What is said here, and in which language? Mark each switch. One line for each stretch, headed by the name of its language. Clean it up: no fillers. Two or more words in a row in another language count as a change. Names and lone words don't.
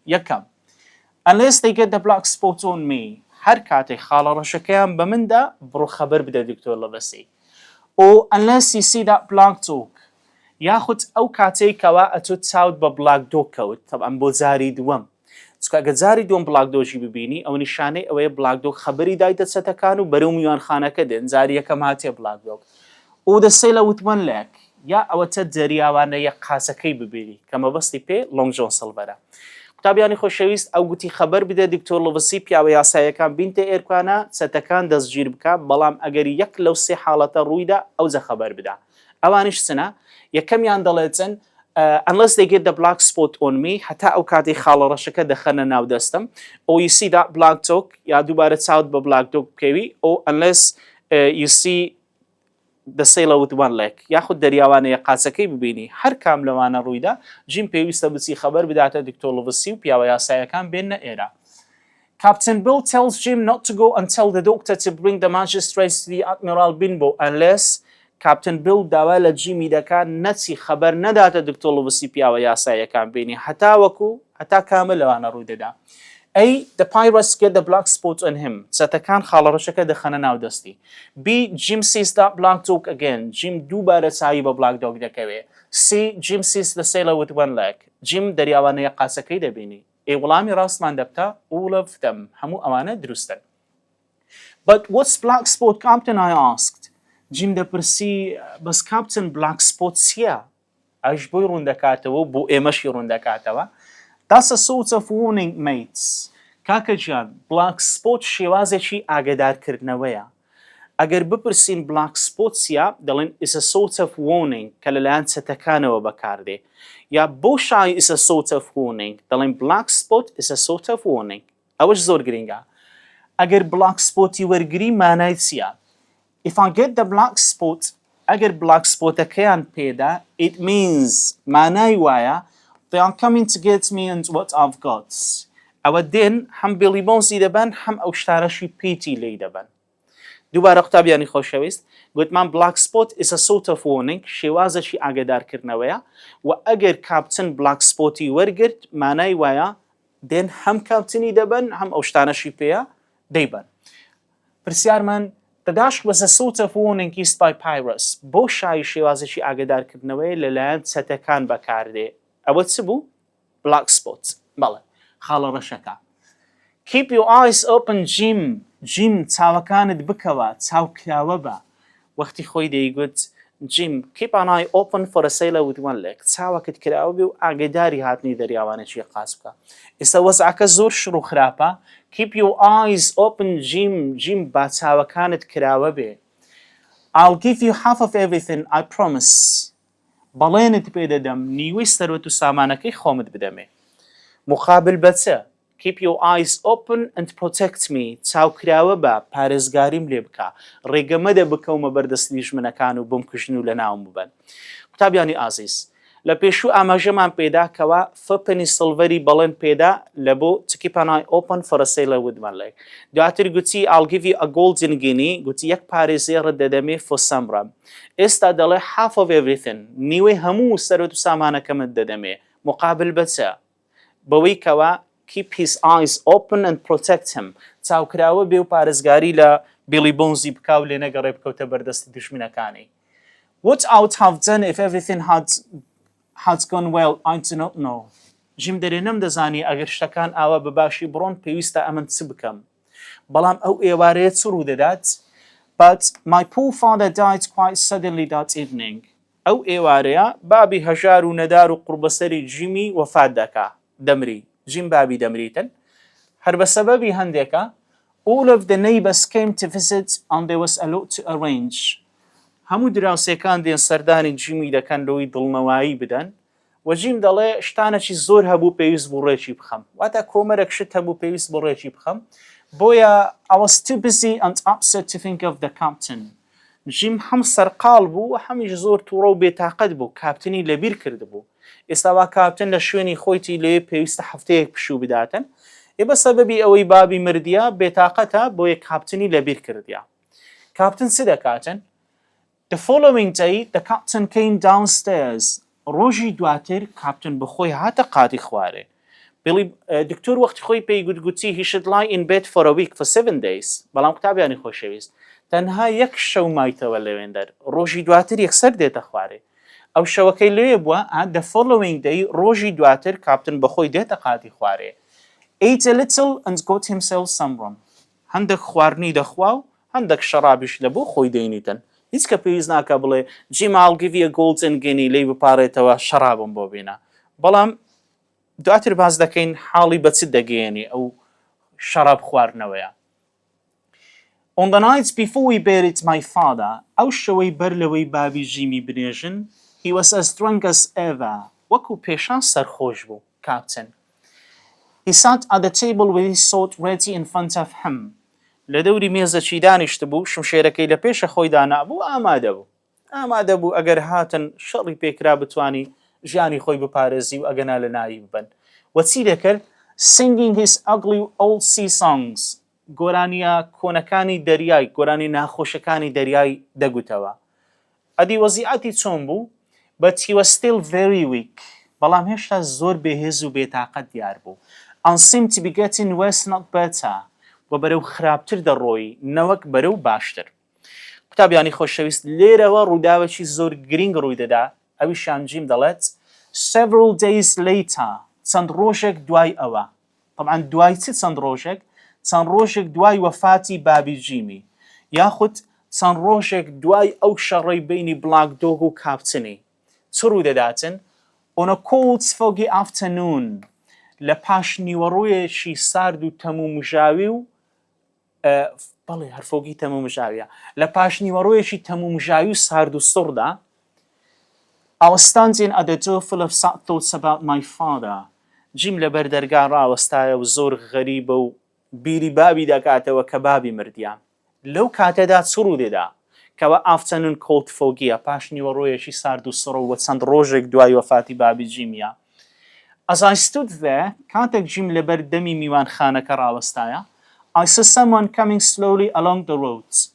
Central Kurdish: یەکەم
English: unless they get the black spot on me
Central Kurdish: هەر کاتێک خاڵە ڕەشەکەیان بە مندا بڕۆ خەبەر بدە دکتۆر لۆڤسی.
English: or unless you see that black dog
Central Kurdish: یاخود ئەو کاتێکەوە ئەتۆ چاوت بە
English: black dog
Central Kurdish: کەوت طبعاً بۆ جاری دووەم چکە ئەگە جاری دووەم
English: black dog
Central Kurdish: ببینی ئەو نیشانەی ئەوەیە
English: black dog
Central Kurdish: خەبەری دایتە چەتەکان و بەرەو میوانخانەکە دێن جاری یەکەم هاتێ
English: black dog
Central Kurdish: و
English: the sailor with one leg
Central Kurdish: یا ئەوەتە دەریاوانەیە قاسەکەی ببینی کە مەبەستی پێ لۆنگ جۆن سڵڤەرە. قوتابیانی خۆشەویست ئەو گوتی خەبەر بدە دکتۆر لۆڤسی پیاوە یاساییەکان بینتە ئێرکوانە چەتەکان دەستگیر بکە بەڵام ئەگەری یەک لەو سێ حاڵەتە ڕوویدا ئەوجە خەبەر بدە. ئەوانیش چنە یەکەمیان دەڵێتن
English: unless they get the black spot on me
Central Kurdish: هەتا ئەو کاتی خاڵە ڕەشەکە دەخەنە ناو دەستم
English: or you see that black dog
Central Kurdish: یا دووبارە چاوت بە
English: black dog
Central Kurdish: بکەوی
English: or unless you see the sailor with one leg
Central Kurdish: یاخود دەریاوانەیە قاچەکەی ببینی هەر کام لەوانە ڕوویدا جیم پێویستە بچی خەبەر بداتە دکتۆر لۆڤسی و پیاوە یاساییەکان بێنە ئێرە.
English: Captain Bill tells Jim not to go and tell the doctor to bring the magistrates to the Admiral Benbow unless
Central Kurdish: Captain Bill داوا لە جیمی دەکات نەچی خەبەر نەداتە دکتۆر لۆڤسی پیاوە یاساییەکان بینی هەتا وەکو هەتا کامل لەوانە ڕووی دەدا.
English: A. The pirates get the black spot on him.
Central Kurdish: چەتەکان خاڵە ڕەشەکە دەخەنە ناو دەستی.
English: B. Jim sees that black dog again.
Central Kurdish: Jim دووبارە چاوی بە
English: black dog
Central Kurdish: دەکەوێ. C.
English: Jim sees the sailor with one leg.
Central Kurdish: Jim دەریاوانەیە قاسەکەی دەبینی. وەڵامی ڕاستمان دەبتە
English: all of them.
Central Kurdish: هەموو ئەوانە دروستن.
English: But what's black spot, Captain? I asked. Jim
Central Kurdish: دەپرسی بەس
English: Captain black spot چییە؟
Central Kurdish: ئەش بۆی ڕوون دەکاتەوە بۆ ئێمەشی ڕوون دەکاتەوە.
English: That's a sort of warning, mates.
Central Kurdish: کاکە گیان
English: black spot
Central Kurdish: شێوازێکی ئاگادارکردنەوەیە. ئەگەر بپرسین
English: black spot
Central Kurdish: چییە دەڵێن
English: is a sort of warning
Central Kurdish: کە لەلایەن چەتەکانەوە بەکاردێ یا بۆ شای
English: is a sort of warning
Central Kurdish: دەڵێن
English: black spot is a sort of warning.
Central Kurdish: ئەوەش زۆر گرنگە. ئەگەر
English: black spoتی
Central Kurdish: وەرگری مانای چییە؟
English: If I get the black spot ئەگەر black spotەکەیان پێدا it means
Central Kurdish: مانای وایە
English: they are coming to get me and what I've got.
Central Kurdish: ئەوە دێن هەم بیلی بۆنزی دەبن هەم ئەو شتارەشی پیتی لی دەبن. دووبارە قوتابیانی خۆشەویست گوتمان
English: black spot is a sort of warning
Central Kurdish: شێوازەشی ئاگادارکردنەوەیە و ئەگەر کاپتن
English: black spoتی
Central Kurdish: وەرگرت مانای وایە دێن هەم کاپتنی دەبن هەم ئەو شتانەشی پێیە دەیبن.
English: پرسیارمان The dash was a sort of warning used by pirates.
Central Kurdish: بۆ شای شێوازەشی ئاگادارکردنەوەی لەلایەن چەتەکان بەکاردێ. ئەوە چ بوو؟
English: black spot.
Central Kurdish: بەڵێ خاڵە ڕەشەکە.
English: Keep your eyes open, Jim. Jim
Central Kurdish: چاوەکانت بکەوە چاوکراوە بە. وەختی خۆی دەیگوت
English: Jim keep an eye open for a sailor with one leg.
Central Kurdish: چاوەکت کراوە بێ و ئاگاداری هاتنی دەریاوانێکی قاس بکە. ئێستا وەزعەکە زۆر شڕ و خراپە.
English: Keep your eyes open, Jim. Jim
Central Kurdish: با چاوەکانت کراوە بێ.
English: I'll give you half of everything, I promise.
Central Kurdish: بەڵێنت پێ دەدەم نیوەی سەروەت و سامانەکەی خۆمت بدەمێ. مقابل بەچە
English: Keep your eyes open and protect me.
Central Kurdish: چاوکراوە بە پارێزگاریم لێ بکە. ڕێگەمەدە بکەومە بەردەست لیژمنەکان و بم کوژن و لە ناوم ببن. قوتابیانی ئازیز لە پێشوو ئاماژەمان پێدا کەوە فەپنی سڵڤەری بەڵێن پێدا لە بۆ
English: to keep an eye open for a sailor with one leg.
Central Kurdish: دواتر گوتی
English: I'll give you a golden guinea.
Central Kurdish: گوتی یەک پارێزێڕت دەدەمێ for سەمرە. ئێستا دەڵێ
English: half of everything.
Central Kurdish: نیوەی هەموو سەرۆت و سامانەکەمت دەدەمێ. مقابل بەچە؟ بەوەی کەوە
English: keep his eyes open and protect him.
Central Kurdish: چاوکراوە بێ و پارێزگاری لە بیلی بۆنزی بکا و لێ نەگەڕێ بکەوتە بەردەستی دژمنەکانی.
English: What I would have done if everything had gone well, I do not know.
Central Kurdish: جیم دەرێ نەمدەزانی ئەگەر شتەکان ئاوا بەباشی بڕۆن پێویستە ئەمن چ بکەم. بەڵام ئەو ئێوارەیە چ ڕوو دەدات؟
English: But my poor father died quite suddenly that evening.
Central Kurdish: ئەو ئێوارەیە بابی هەژار و نەدار و قوربەسەری جیمی وەفات دەکا دەمری. جیم بابی دەمریتن هەر بە سەبەبی هەندێکە
English: all of the neighbors came to visit and there was a lot to arrange.
Central Kurdish: هەموو دراوسێکان دێن سەردانی جیمی دەکەن لەوەی دڵنەوایی بدەن و جیم دەڵێ شتانێکی زۆر هەبوو پێویست بۆ ڕێکی بخەم واتە کۆمەرێک شت هەبوو پێویست بۆ ڕێکی بخەم بۆیە
English: I was too busy and upset to think of the captain.
Central Kurdish: جیم هەم سەرقاڵ بوو و هەمیش زۆر تووڕە و بێتاقەت بوو کاپتنی لەبیر کردبوو. ئێستا وا کاپتن لە شوێنی خۆیتی لێ پێویستە هەفتەیەک پشوو بداتن بە سەبەبی ئەوەی بابی مردیە بێتاقەتە بۆیە کاپتنی لەبیر کردیا. کاپتن چ دەکاتن؟
English: The following day, the captain came downstairs.
Central Kurdish: ڕۆژی دواتر کاپتن بخۆی هاتە قاتی خوارێ. دکتۆر وەختی خۆی پێی گوتی
English: he should lie in bed for a week for 7 days.
Central Kurdish: بەڵام قوتابیانی خۆشەویست تەنها یەک شەو مایتەوە لەوێندەر. ڕۆژی دواتر یەکسەر دێتە خوارێ. ئەو شەوەکەی لێ بووە
English: the following day
Central Kurdish: ڕۆژی دواتر کاپتن بخۆی دێتە قاتی خوارێ.
English: Ate a little and got himself some rum.
Central Kurdish: هەندێک خواردنی دەخوا و هەندێک شەرابیش لەبوو خۆی دەینیتن. هیچ کە پێویست ناکە بڵێ
English: Jim I'll give you a golden guinea
Central Kurdish: لێی بپارێتەوە شەرابم بۆ بینە. بەڵام دواتر باز دەکەین حاڵی بە چ دەگەیەنی ئەو شەراب خواردنەوەیە.
English: On the nights before we buried my father,
Central Kurdish: ئەو شەوەی بەر لەوەی بابی ژیمی بنێژن,
English: he was as drunk as ever.
Central Kurdish: وەکو پێشان سەرخۆش بوو کاپتن.
English: He sat at the table with his sword ready in front of him.
Central Kurdish: لە دەوری مێزەکی دانیشت بوو شمشێرەکەی لە پێشە خۆی دانابوو ئامادە بوو ئەگەر هاتن شەڕی پێکرا بتوانی ژیانی خۆی بپارێزی و ئەگەنا لە ناوی ببن. وەچی دەکرد
English: singing his ugly old sea songs.
Central Kurdish: گۆرانیە کۆنەکانی دەریای گۆرانی ناخۆشەکانی دەریای دەگوتەوە. ئەدی وەزیعەتی چۆن بوو
English: but he was still very weak.
Central Kurdish: بەڵام هێشتا زۆر بێهێز و بێتاقەت دیار بوو.
English: and seemed to be getting worse not better.
Central Kurdish: و بەرەو خراپتر دەڕۆی نەوەک بەرەو باشتر. قوتابیانی خۆشەویست لێرەوە ڕووداوێکی زۆر گرنگ ڕووی دەدا ئەویشیان جیم دەڵێت
English: several days later
Central Kurdish: چەند ڕۆژێک دوای ئەوە. طبعا دوای چەند ڕۆژێک؟ چەند ڕۆژێک دوای وەفاتی بابی جیمی یاخود چەند ڕۆژێک دوای ئەو شەڕەی بینی بلاک دۆگ و کاپتنی. چ ڕوو دەداتن؟
English: on a cold foggy afternoon
Central Kurdish: لە پاش نیوەڕۆیەکی سارد و تەمومژاوی و بەڵێ هەرفۆگی تەمومژاویە لە پاش نیوەڕۆیەکی تەمومژاوی و سارد و سڕدا
English: I was standing at the door full of sad thoughts about my father.
Central Kurdish: جیم لە بەردەرگا ڕاوەستایە و زۆر غەریبە و بیری بابی دەکاتەوە کە بابی مردیان. لەو کاتەدا چ ڕوو دێدا کەوە
English: afternoon cold foggyە
Central Kurdish: پاش نیوەڕۆیەکی سارد و سڕە و چەند ڕۆژێک دوای وەفاتی بابی جیمیە.
English: As I stood there,
Central Kurdish: کاتێک جیم لەبەر دەمی میوانخانەکە ڕاوەستایە,
English: I saw someone coming slowly along the roads.